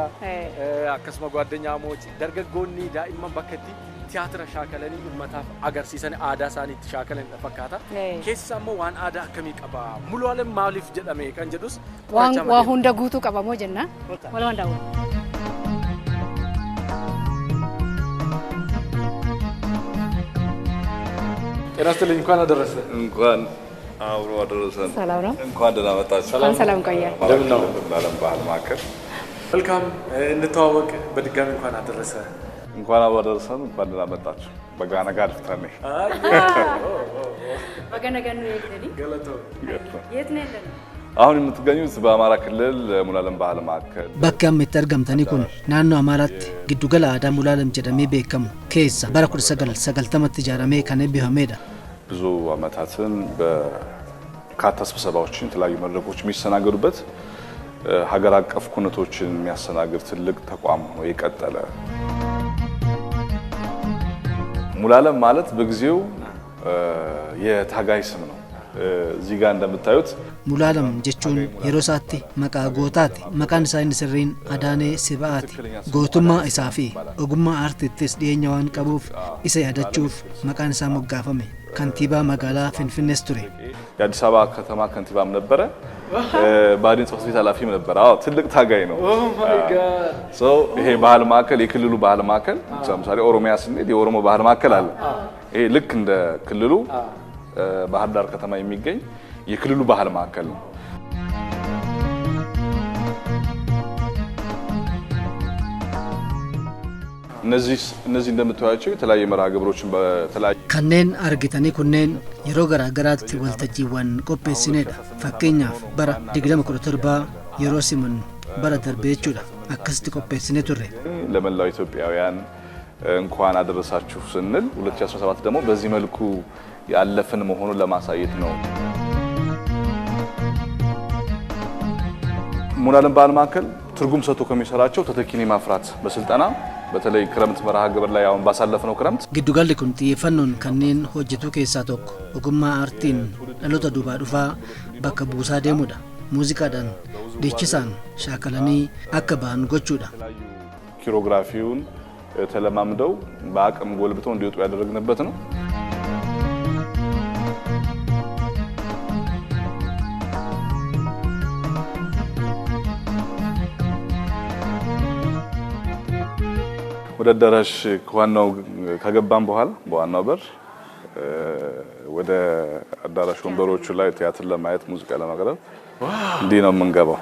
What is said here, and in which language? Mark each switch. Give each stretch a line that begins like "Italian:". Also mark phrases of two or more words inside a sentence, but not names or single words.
Oromo: Akkasuma gwaddeenyaa mootii dargaggoonni daa'imman bakka itti tiyaatira shaakalanii uummataaf agarsiisan aadaa isaaniitti shaakalan fakkaata. Keessaa immoo waan aadaa akkamii qaba? Mulaalem maaliif jedhame kan jedhus waan hunda guutuu qaba moo jenna? Walumaan daawwanna.
Amharic: ጤና ይስጥልኝ እንኳን አደረሰ። እንኳን አብሮ አደረሰን። ሰላም ነው? እንኳን ደህና መጣችሁ። ሰላም ቆየ። እንደምን ነው? ሙሉዓለም ባህል ማዕከል መልካም እንተዋወቅ። በድጋሚ እንኳን አደረሰ። እንኳን አብሮ አደረሰን። እንኳን ደህና መጣችሁ። በጋነጋ አድፍታኔ በጋነጋ ነው የሄድነው። ገለቶ የት ነው ያለነው? አሁን የምትገኙት በአማራ ክልል ሙሉዓለም ባህል ማዕከል
Oromo: bakki amma itti argamtanii kun naannoo Amaaraatti giddugala aadaa Mulaalem jedhamee beekamu keessa bara 1990tti ijaaramee kan eebbifamedha.
Amharic: ብዙ ዓመታትን በርካታ ስብሰባዎችን የተለያዩ መድረኮች የሚስተናገዱበት ሀገር አቀፍ ኩነቶችን የሚያስተናግድ ትልቅ ተቋም ነው የቀጠለ። ሙሉዓለም ማለት በጊዜው የታጋይ ስም ነው። እዚህ ጋር እንደምታዩት
Oromo: Mulaalem jechuun yeroo isaatti maqaa gootaati. Maqaan isaa inni sirriin Adaanee Siba'aati. Gootummaa isaa fi ogummaa aartiittis dhiyeenya waan qabuuf isa yaadachuuf maqaan isaa moggaafame. Kantiibaa magaalaa Finfinnees ture.
Amharic: የአዲስ አበባ ከተማ ከንቲባም ነበረ። ባዲን ጽሕፈት ቤት ኃላፊም ነበረ። አዎ ትልቅ ታጋይ ነው። ይሄ ባህል ማዕከል የክልሉ ባህል ማዕከል ለምሳሌ ኦሮሚያ ስንሄድ የኦሮሞ ባህል ማዕከል አለ። ይሄ ልክ እንደ ክልሉ ባህር ዳር ከተማ የሚገኝ የክልሉ ባህል ማዕከል ነው። እነዚህ እንደምታዩቸው የተለያየ መርሃ ግብሮችን በተለያየ
Oromo: kanneen argitanii kunneen yeroo garaa garaatti waltajjiiwwan qopheessineedha. Fakkeenyaaf bara 2017 yeroo simannu bara darbee jechuudha akkasitti qopheessinee turre.
Amharic: ለመላው ኢትዮጵያውያን እንኳን አደረሳችሁ ስንል 2017 ደግሞ በዚህ መልኩ ያለፈን መሆኑን ለማሳየት ነው። ሙሉዓለም ባህል ማዕከል ትርጉም ሰጥቶ ከሚሰራቸው ተተኪን ማፍራት በስልጠና በተለይ ክረምት መርሃ ግብር ላይ አሁን ባሳለፍነው ክረምት
Oromo: Giddugalli kun xiyyeeffannoon kanneen hojjetu keessaa tokko ogummaa aartiin dhaloota duubaa dhufaa bakka buusaa deemudha. Muuziqaadhaan dhiichisaan shaakalanii akka ba'an gochuudha.
Amharic: ኪሮግራፊውን ተለማምደው በአቅም ጎልብተው እንዲወጡ ያደረግንበት ነው። ወደ አዳራሽ ዋናው ከገባን በኋላ በዋናው በር ወደ አዳራሽ ወንበሮቹ ላይ ቲያትር ለማየት ሙዚቃ ለማቅረብ እንዲህ ነው የምንገባው።